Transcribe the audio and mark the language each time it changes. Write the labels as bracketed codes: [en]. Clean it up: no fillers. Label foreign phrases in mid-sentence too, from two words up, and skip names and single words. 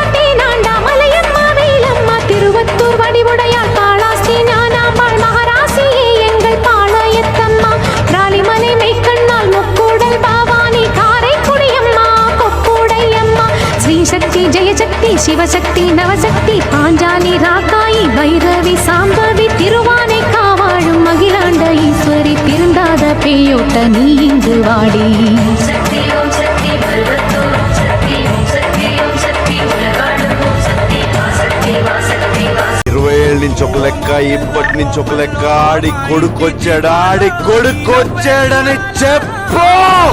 [ta] தேனாண்டா மலையம்மா வேலம்மா திருவத்தூர் வடிவுடையாள் காளாஸ்தி ஞானாம்பாள் மகாராசியே எங்கள் பாளையத்தம்மா ராலிமலை மெய்க்கண்ணால் முக்கூடல் பாவானி காரைக்குடியம்மா கொக்கூடையம்மா ஸ்ரீசக்தி ஜெயசக்தி சிவசக்தி நவசக்தி பாஞ்சாலி ராக்காயி பைரவி சாம்பவி திருவானை காவாழும் அகிலாண்ட ஈஸ்வரி திருந்தாத பேயோட்ட நீ இங்கு வாடி. [te] నుంచి ఒక లెక్క, ఇప్పటి నుంచి ఒక లెక్క. ఆడి కొడుకొచ్చాడని చెప్పు.